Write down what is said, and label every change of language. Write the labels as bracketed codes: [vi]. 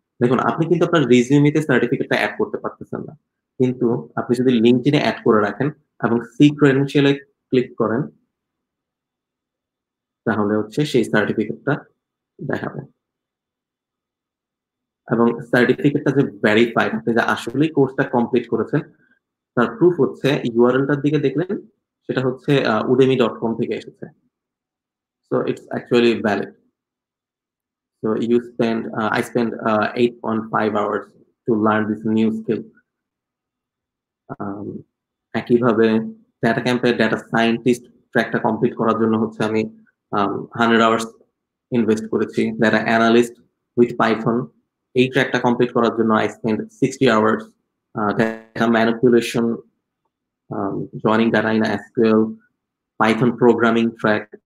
[bn] দেখুন, আপনি কিন্তু আপনার রিজিউমিতে সার্টিফিকেটটা অ্যাড করতে পারতেছেন না, কিন্তু আপনি যদি লিঙ্কডইনে অ্যাড করে রাখেন এবং সি ক্রেডেনশিয়ালে ক্লিক করেন, তাহলে হচ্ছে সেই সার্টিফিকেটটা দেখাবে। এবং সার্টিফিকেটটা যে ভেরিফাইড, আপনি যে আসলেই কোর্সটা কমপ্লিট করেছেন, তার প্রুফ হচ্ছে ইউআরএলটার দিকে দেখলেন, সেটা হচ্ছে udemy.com থেকে এসেছে। [en] So it's actually valid. So I spent 8.5 hours to learn this new skill. [bn] একইভাবে ডেটা ক্যাম্পে ডেটা সায়েন্টিস্ট ট্র্যাকটা কমপ্লিট করার জন্য হচ্ছে আমি 100 আওয়ার্স ইনভেস্ট করেছি। [en] data analyst with Python, [bn] এই ট্র্যাকটা কমপ্লিট করার জন্য [en] I spend 60 hours. Data manipulation, joining data in SQL, Python programming track.